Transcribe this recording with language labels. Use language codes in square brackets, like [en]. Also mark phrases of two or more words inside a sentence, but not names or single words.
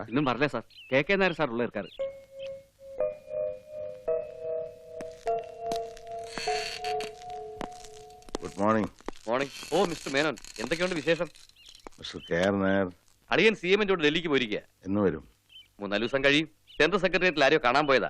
[ta] இன்னும் வரல சார். கே நாயர் சார் உள்ள இருக்காரு. [en] Good morning. [ml] മോർണിംഗ്. ഓ മിസ്റ്റർ മേനോൻ, എന്തൊക്കെയുണ്ട് വിശേഷം? മിസ്റ്റർ കേആർ നായർ അളിയൻ CM-ോട് ഡൽഹിക്ക് പോയിരിക്കുക. എന്ന് വരും? 3-4 ദിവസം കഴിയും. സെൻട്രൽ സെക്രട്ടേറിയറ്റിൽ ആരെയോ കാണാൻ പോയതാ.